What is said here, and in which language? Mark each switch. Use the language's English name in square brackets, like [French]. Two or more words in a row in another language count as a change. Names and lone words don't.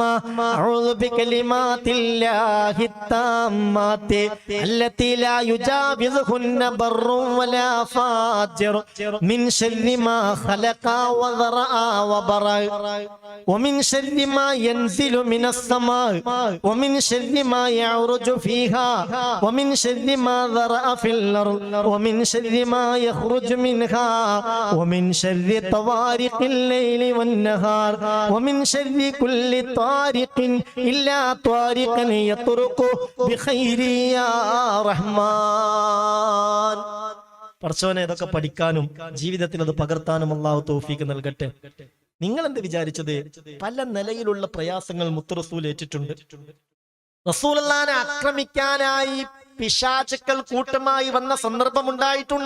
[Arabic] أعوذ بكلمات الله التامات التي لا يجاوزهن بر ولا فاجر من شر ما خلق وذرأ وبرأ ومن شر ما ينزل من السماء ومن شر ما يعرج فيها ومن شر ما ذرأ في الأرض ومن شر ما يخرج منها ومن شر طوارق الليل والنهار ومن شر كل طارق إلا طارقا يطرق بخير يا رحمن. [Malayalam] പടച്ചോനെ, ഇതൊക്കെ പഠിക്കാനും ജീവിതത്തിൽ അത് പകർത്താനും അല്ലാഹു തൗഫീഖ് നൽകട്ടെ. നിങ്ങൾ എന്ത് വിചാരിച്ചത്? പല നിലയിലുള്ള പ്രയാസങ്ങൾ മുത്ത് റസൂൽ ഏറ്റിട്ടുണ്ട്. റസൂലുള്ളാഹിനെ ആക്രമിക്കാനായി പിശാചുക്കൾ കൂട്ടമായി വന്ന സന്ദർഭമുണ്ടായിട്ടുണ്ട്.